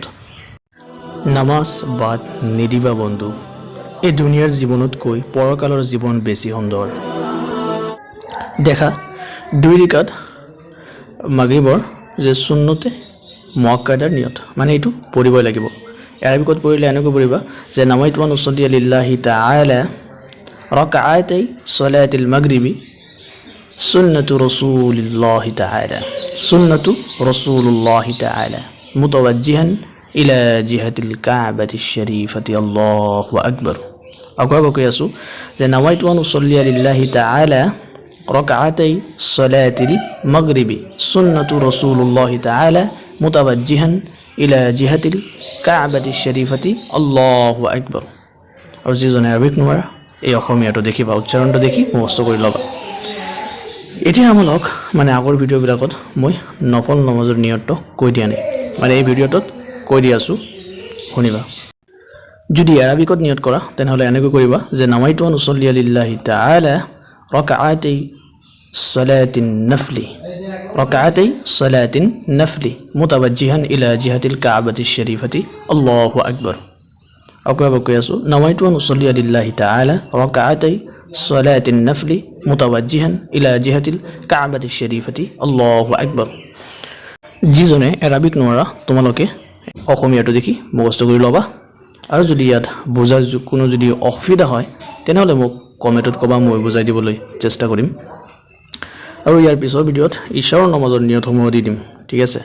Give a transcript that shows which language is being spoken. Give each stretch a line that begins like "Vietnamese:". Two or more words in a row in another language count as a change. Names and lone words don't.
Assamese: নামাজ বাদ নিদিবা বন্ধু, এই দুনিয়াৰ জীৱনতকৈ পৰকালৰ জীৱন বেছি সুন্দৰ। দেখা 2 ৰিকাত মাগৰিবৰ যে সুন্নতে মুআক্কাদাৰ নিয়ত মানে এইটো পঢ়িবই লাগিব। আৰবিকত পঢ়িলে এনেকৈ পঢ়িবা যে
Arabic: نويت أن أصلي لله تعالى ركعتي صلاة المغرب سنة رسول الله تعالى سنة رسول الله تعالى متوجها إلى جهة الكعبة الشريفة الله أكبر.
Assamese: আকবার কৈ আছো যে
Arabic: نويت أن أصلي لله تعالى ركعتي صلاة المغرب سنة رسول الله تعالى متوجها إلى جهة الكعبة الشريفة الله أكبر.
Assamese: আৰু যিজনে আৰবিক নোৱাৰা এই অসমীয়াটো দেখিবা, উচ্চাৰণটো দেখি মুখস্থ কৰি ল'বা। এতিয়া আমাক মানে আগৰ ভিডিঅ'বিলাকত মই নফল নমাজৰ নিয়মটো কৈ দিয়া নাই, মানে এই ভিডিঅ'টোত কৈ দি আছোঁ, শুনিবা। যদি আৰবিকত নিয়ত কৰা তেনেহ'লে এনেকৈ কৰিবা যে
Arabic: نويت أن أصلي لله تعالى ركعتي صلاة النفل ركعتي صلاة النفل متوجها إلى جهة الكعبة الشريفة الله أكبر.
Assamese: আকবার কৈ আছো
Arabic: نويت أن أصلي لله تعالى ركعتي صلاة النفل متوجها إلى جهة الكعبة الشريفة الله أكبر.
Assamese: যিজনে আৰবিক নোৱাৰা তোমালোকে অসমীয়াটো দেখি মুখস্থ কৰি ল'বা। আৰু যদি ইয়াত বুজাৰ কোনো যদি অসুবিধা হয় তেনেহ'লে মোক কমেণ্টত ক'বা, মই বুজাই দিবলৈ চেষ্টা কৰিম। আৰু ইয়াৰ পিছৰ ভিডিঅ'ত ইশাৰৰ নমাজৰ নিয়মসমূহ দি দিম, ঠিক আছে।